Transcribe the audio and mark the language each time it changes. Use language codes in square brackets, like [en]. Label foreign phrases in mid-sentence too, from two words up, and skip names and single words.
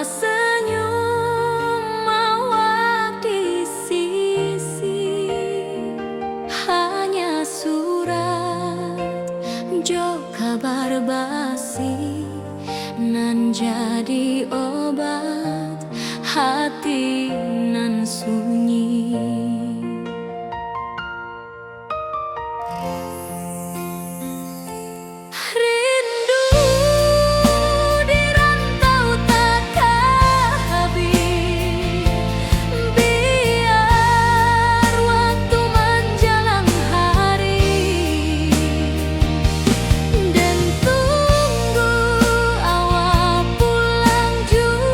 [min] senyum mawar di sisi, hanya surat jo kabar basi nan jadi obat hati nan sunyi. [id] Rindu di rantau takkan habis, biar waktu menjelang hari, dan tunggu awal pulang juga.